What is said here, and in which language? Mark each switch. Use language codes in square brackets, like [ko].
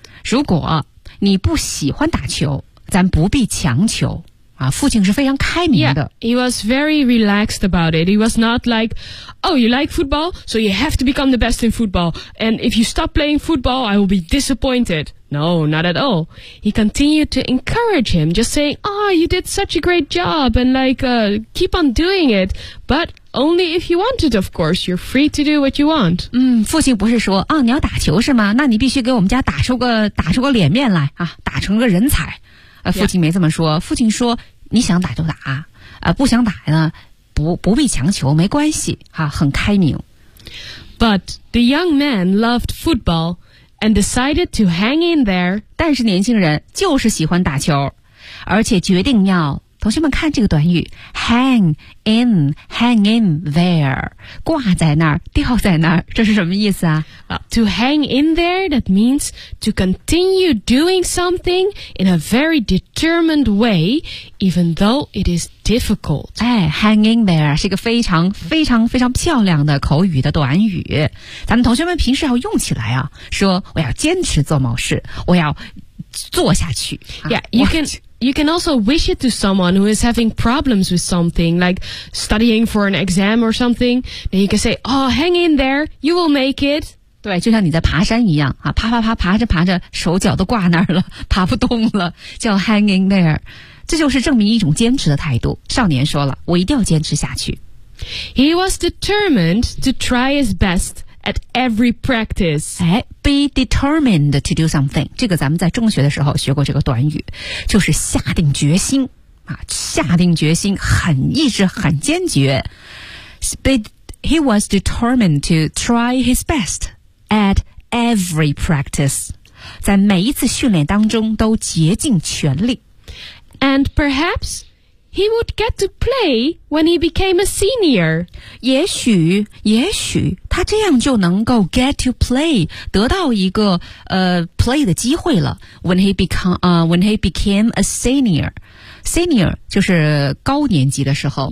[zh] 如果你不喜欢打球，咱不必强求。父亲是非常开明的。 [en] Yeah, he was very relaxed about it. He was not like, oh, you like football? So you have to become the best in football. And if you stop playing football, I will be disappointed. No, not at all. He continued to encourage him, just saying, oh, you did such a great job and like, keep on doing it. But only if you want it, of course. You're free to do what you want. [zh] 父亲不是说，哦，你要打球是吗？那你必须给我们家打出个脸面来啊，打成个人才。父亲没这么说、yeah. 父亲说你想打就打不想打呢不必强求没关系很开明。 [en] But the young man loved football and decided to hang in there. [zh] 但是年轻人就是喜欢打球而且决定要同学们看这个短语 [en] hang in there, [zh] 挂在那儿吊在那儿这是什么意思啊 [en] To hang in there, that means to continue doing something in a very determined way, even though it is difficult. Hang in there [zh] 是一个非常非常非常漂亮的口语的短语。咱们同学们平时要用起来啊说我要坚持做某事我要做下去。 [en] You can also wish it to someone who is having problems with something, like studying for an exam or something. Then you can say, oh, hang in there, you will make it. [zh] 对，就像你在爬山一样，爬爬爬，爬着爬着，手脚都挂那儿了，爬不动了，叫 [en] hang in there. [zh] 这就是证明一种坚持的态度。少年说了，我一定要坚持下去。 [en] He was determined to try his best. At every practice. Be determined to do something. [zh] 这个咱们在中学的时候学过这个短语。就是下定决心。下定决心很意志很坚决。 [en] He was determined to try his best at every practice. [zh] 在每一次训练当中都竭尽全力。 [en] And perhaps... He would get to play when he became a senior. [zh] 也许他这样就能够 [en] get to play, [zh] 得到一个play 的机会了 [en] when he became a senior. [zh] Senior 就是高年级的时候。